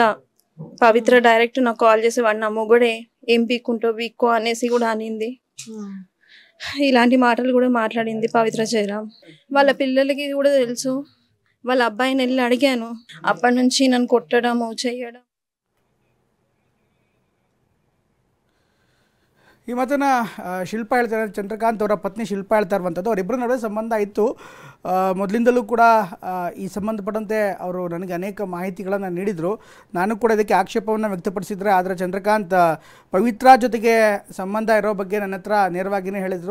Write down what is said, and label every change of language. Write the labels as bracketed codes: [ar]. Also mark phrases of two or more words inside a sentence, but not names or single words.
[te] పవిత్ర డైరెక్ట్ నాకు కాల్ చేసి వాడు నా మొగుడే, ఏం పీక్కుంటో పీక్కో అనేసి కూడా అనింది. ఇలాంటి మాటలు కూడా మాట్లాడింది పవిత్ర జయరాం. వాళ్ళ పిల్లలకి కూడా తెలుసు. వాళ్ళ అబ్బాయిని వెళ్ళి అడిగాను. అప్పటి నుంచి నన్ను కొట్టడము చేయడం. [kn] ಈ ಮಾತನ್ನು ಶಿಲ್ಪಾ ಹೇಳ್ತಾರೆ, ಚಂದ್ರಕಾಂತ್ ಅವರ ಪತ್ನಿ ಶಿಲ್ಪಾ ಹೇಳ್ತಾ ಇರುವಂಥದ್ದು. ಅವರಿಬ್ಬರ ನಡುವೆ ಸಂಬಂಧ ಇತ್ತು, ಮೊದಲಿಂದಲೂ ಕೂಡ ಈ ಸಂಬಂಧಪಟ್ಟಂತೆ ಅವರು ನನಗೆ ಅನೇಕ ಮಾಹಿತಿಗಳನ್ನು ನೀಡಿದರು. ನಾನು ಕೂಡ ಇದಕ್ಕೆ ಆಕ್ಷೇಪವನ್ನು ವ್ಯಕ್ತಪಡಿಸಿದರೆ, ಆದರೆ ಚಂದ್ರಕಾಂತ್ ಪವಿತ್ರ ಜೊತೆಗೆ ಸಂಬಂಧ ಇರೋ ಬಗ್ಗೆ ನನ್ನ ಹತ್ರ ನೇರವಾಗಿಯೇ ಹೇಳಿದರು.